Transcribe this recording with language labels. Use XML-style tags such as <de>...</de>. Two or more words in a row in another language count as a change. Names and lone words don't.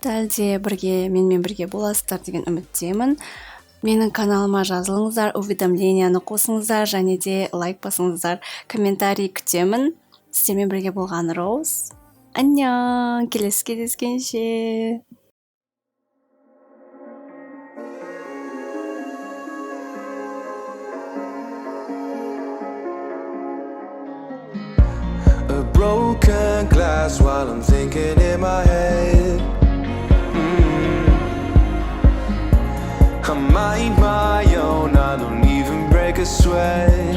<kk>Әлде менімен бірге боласыздар деген үміттемін. Менің каналыма жазылыңыздар, уведомленияны қосыңыздар, және де лайк басыңыздар, комментарий күтемін. Сіздермен бірге болған Роуз. 안녕. келесі кездескенше.</kk> <en>A broken glass while I'm thinking in my head. I mind my own, I don't even break a sweat.</en>